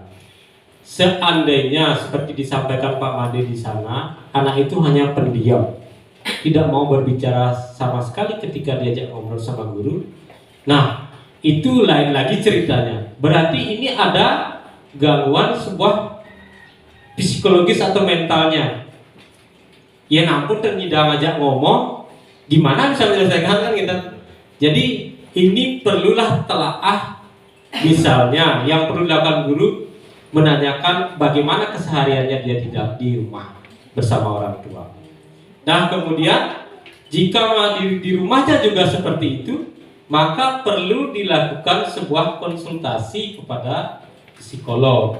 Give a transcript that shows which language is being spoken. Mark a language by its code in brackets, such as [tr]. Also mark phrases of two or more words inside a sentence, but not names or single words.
[id] Seandainya seperti disampaikan Pak Made di sana, anak itu hanya pendiam, tidak mau berbicara sama sekali ketika diajak ngobrol sama guru. Nah, itu lain lagi ceritanya. Berarti ini ada gangguan sebuah psikologis atau mentalnya. Ya nampun ternyidang ngajak ngomong, gimana bisa menyelesaikan kan gitu. Jadi ini perlulah telaah. Misalnya yang perlu dilakukan guru menanyakan bagaimana kesehariannya dia tidak di rumah bersama orang tua. Nah kemudian jika di rumahnya juga seperti itu, maka perlu dilakukan sebuah konsultasi kepada psikolog.